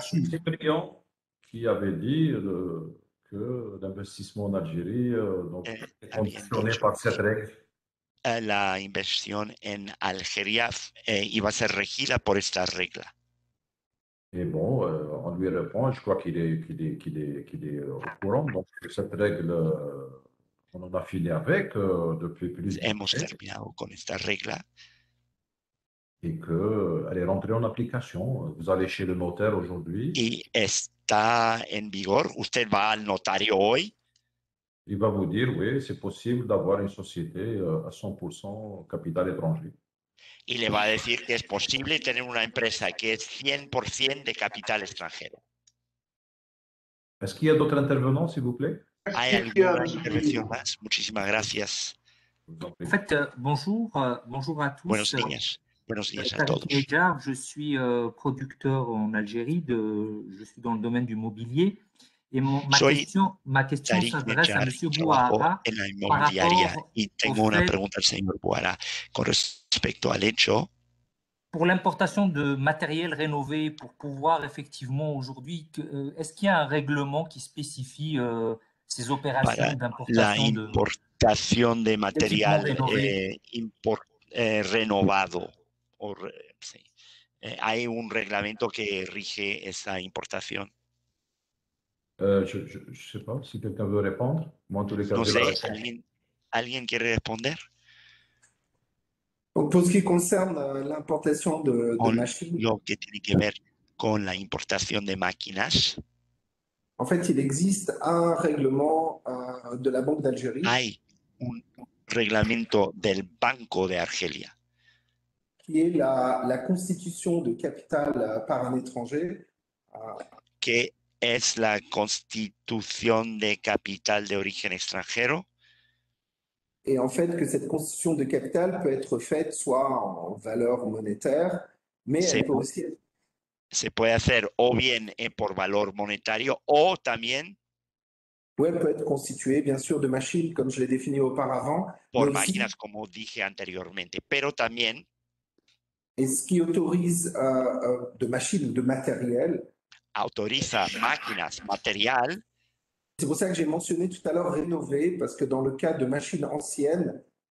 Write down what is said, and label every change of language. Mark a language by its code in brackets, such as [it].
[fr] Cyprien qui avait dit que l'investissement en Algérie est conditionné par cette règle. [es] La inversión en Algeria iba a ser regida por esta regla. [fr] Et bon, on lui répond, je crois qu'il est au courant, donc cette règle, on en a fini avec depuis plusieurs années. [es] Hemos terminado con esta regla. [fr] Et qu'elle est rentrée en application. Vous allez chez le notaire aujourd'hui. [es] Y está en vigor. Usted va al notario hoy. [fr] Il va vous dire, oui, c'est possible d'avoir une société à 100% capital étranger. [es] Y le va a decir que es posible tener una empresa que es 100% de capital extranjero. [fr] Est-ce qu'il y a d'autres intervenants, s'il vous plaît? [es] ¿Hay alguna intervención más? Muchísimas gracias. [fr] En fait, bonjour à tous. [es] Buenos días. Buenos días a todos. [fr] Je suis producteur en Algérie, je suis dans le domaine du mobilier. Et ma question s'adresse à M. Bouara [es] en la inmobiliaria y tengo una pregunta al señor Bouara con respecto al hecho. [fr] pour l'importation de matériel rénové, pour pouvoir effectivement aujourd'hui, est-ce qu'il y a un règlement qui spécifie ces opérations d'importation [es] la importación de material renovado? Sí. ¿Hay un reglamento que rige esa importación? [fr] Je ne sais pas si quelqu'un veut répondre. Moi, en tous les cas, [es] No [fr] je [es] sé, [fr] vais la répondre. [es] ¿alguien quiere responder? [fr] Donc, pour ce qui concerne l'importation de machines, [es] Lo que tiene que ver con la importación de máquinas, [fr] en fait, il existe un règlement de la Banque d'Algérie [es] hay un reglamento del Banco de Argelia [fr] qui est la constitution de capital par un étranger. [es] que es la constitución de capital de origen extranjero. [fr] Et en fait, que cette constitution de capital peut être faite soit en valeur monétaire, mais elle peut aussi être... [es] Se puede hacer o bien por valor monetario o también [fr] Oui, elle peut être constituée, bien sûr, de machines, comme je l'ai défini auparavant. [es] por máquinas, como dije anteriormente, pero también... [fr] Et ce qui autorise de machines, de matériel. [es] Autoriza máquinas, material. [fr] C'est pour ça que j'ai mentionné tout à l'heure rénover, parce que dans le cas de machines anciennes,